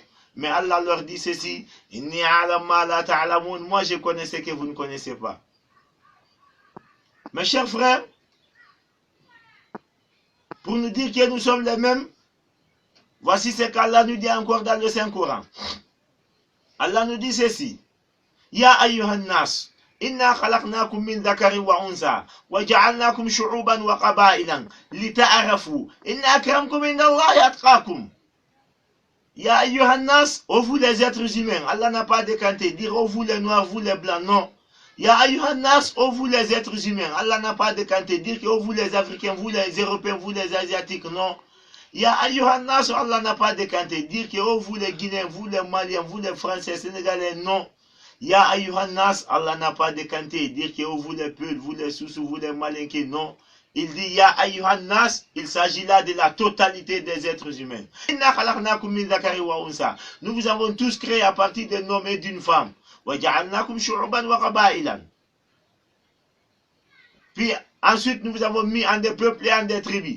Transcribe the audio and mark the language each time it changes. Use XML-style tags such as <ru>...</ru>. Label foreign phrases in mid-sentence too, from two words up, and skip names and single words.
<fr>Mais Allah leur dit ceci, moi je connais ce que vous ne connaissez pas. Mes chers frères, pour nous dire que nous sommes les mêmes, voici ce qu'Allah nous dit encore dans le Saint-Coran. Allah nous dit ceci.</fr> <ar>يا أيها الناس, إنا خلقناكم من ذكر وأنثى وجعلناكم شعوبا وقبائلا لتعرفوا إن أكرمكم عند الله أتقاكم. يا أيها الناس,</ar> <fr>oh vous les êtres humains. Allah n'a pas décanté. Dire oh vous les noirs, vous les blancs. Non.</fr> <ar>يا أيها الناس,</ar> <fr>oh vous les êtres humains. Allah n'a pas décanté. Dire que oh vous les Africains, vous les Européens, vous les Asiatiques. Non.</fr> <ar>يا أيها الناس,</ar> <fr>Allah n'a pas décanté. Dire que oh vous les Guinéens, vous les Maliens, vous les Français, Sénégalais. Non.</fr> <ar>يا أيها الناس,</ar> <fr>Allah n'a pas décanté. Dire que oh vous les Peuls, vous les Soussous, vous les Malinqués. Non. Il dit</fr> <ar>يا أيها الناس,</ar> <fr>il s'agit là de la totalité des êtres humains. Nous vous avons tous créés à partir d'un homme et d'une femme. Puis ensuite nous vous avons mis en des peuples et en des tribus.</fr>